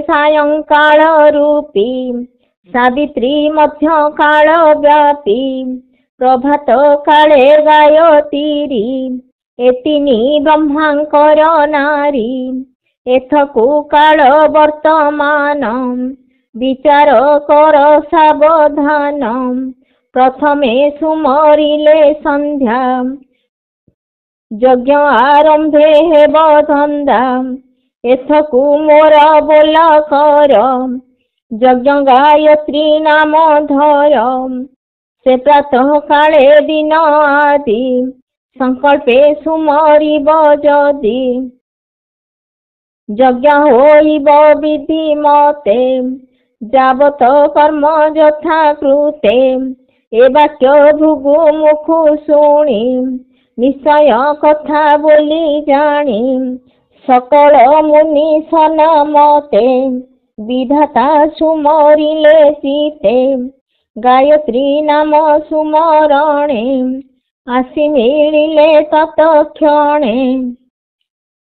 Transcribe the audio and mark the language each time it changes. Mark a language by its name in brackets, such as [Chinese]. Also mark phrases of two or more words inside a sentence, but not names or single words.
[Odia] ସାୟଂକାଳ ରୂପୀ ସାବିତ୍ରୀ ମଧ୍ୟ କାଳ ବ୍ୟାପୀ ପ୍ରଭାତ କାଳେ ଗାୟତ୍ରୀ ଏତିନି ବ୍ରହ୍ମାଙ୍କର ନାରୀ ଏଥକୁ କାଳ ବର୍ତ୍ତମାନ ବିଚାର କର ସାବଧାନ ପ୍ରଥମେ ସୁମରିଲେ ସନ୍ଧ୍ୟା ଯଜ୍ଞ ଆରମ୍ଭେ ହେବ ଧନ୍ଦା ଏଥକୁ ମୋର ବୋଲ କର ଯଜ୍ଞ ଗାୟତ୍ରୀ ନାମ ଧର ସେ ପ୍ରାତଃ କାଳେ ଦିନ ଆଦି ସଙ୍କଳ୍ପେ ସୁମରିବ ଯଦି ଯଜ୍ଞ ହୋଇବ ବିଧି ମତେ ଯାବତ କର୍ମ ଯଥା କୃତେ ଏ ବାକ୍ୟ ଭୃଗୁ ମୁଖୁ ଶୁଣି ନିଶ୍ଚୟ କଥା ବୋଲି ଜାଣି ସକଳ ମୁନି ସନମତେ ବିଧାତା ସୁମରିଲେ ଚିତେ ଗାୟତ୍ରୀ ନାମ ସୁମରଣେ ଆସି ମିଳିଲେ ତତ୍କ୍ଷଣେ